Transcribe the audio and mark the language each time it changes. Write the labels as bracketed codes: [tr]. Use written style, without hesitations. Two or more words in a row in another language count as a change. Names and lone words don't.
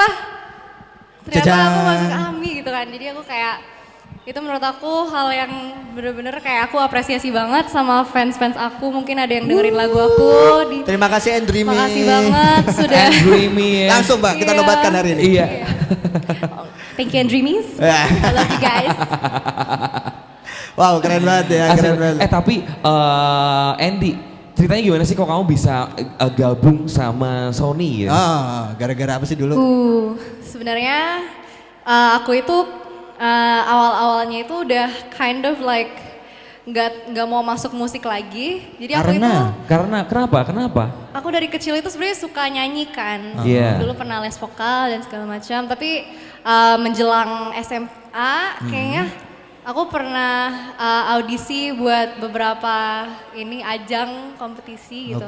[id] Ternyata aku masuk AMI gitu kan, jadi aku kayak itu menurut aku hal yang bener-bener kayak aku apresiasi banget sama fans-fans aku. Mungkin ada yang dengerin lagu aku. Terima kasih Andreamy. Makasih banget sudah. Dreamy ya. Langsung Mbak, kita Iya. nobatkan hari ini. Iya. [en] Thank you Andreamies. I love you guys. [id] Wow, keren banget ya, keren banget. Tapi Andy, ceritanya gimana sih kok kamu bisa gabung sama Sony ya? Gara-gara apa sih dulu? Sebenarnya aku itu awal-awalnya itu udah [en] kind of like [id] nggak mau masuk musik lagi. Jadi aku itu Karena kenapa? aku dari kecil itu sebenarnya suka nyanyi kan. Iya. Dulu pernah les vokal dan segala macam. Tapi menjelang SMA kayaknya aku pernah audisi buat beberapa ajang kompetisi gitu.